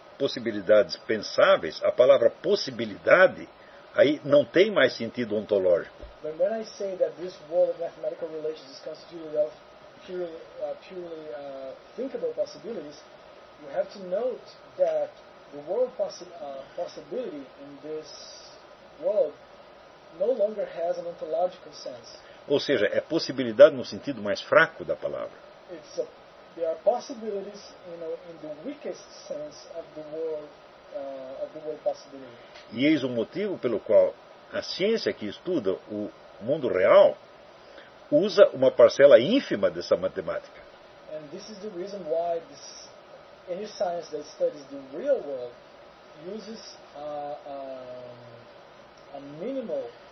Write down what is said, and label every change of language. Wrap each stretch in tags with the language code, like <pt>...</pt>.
<pt>possibilidades pensáveis, a palavra possibilidade aí não tem mais sentido ontológico.</pt> <en>When I say that this world of mathematical relations is constituted of purely thinkable possibilities, you have to note that the world possibility in this world no longer has an ontological sense.</en> <pt>Ou seja, é possibilidade no sentido mais fraco da palavra.</pt> <en>There are possibilities in the weakest sense of the word possibility.</en> <pt>E eis o motivo pelo qual a ciência que estuda o mundo real usa uma parcela ínfima dessa matemática.</pt> <en>And this is the reason why this, any science that studies the real world uses a minimal</en>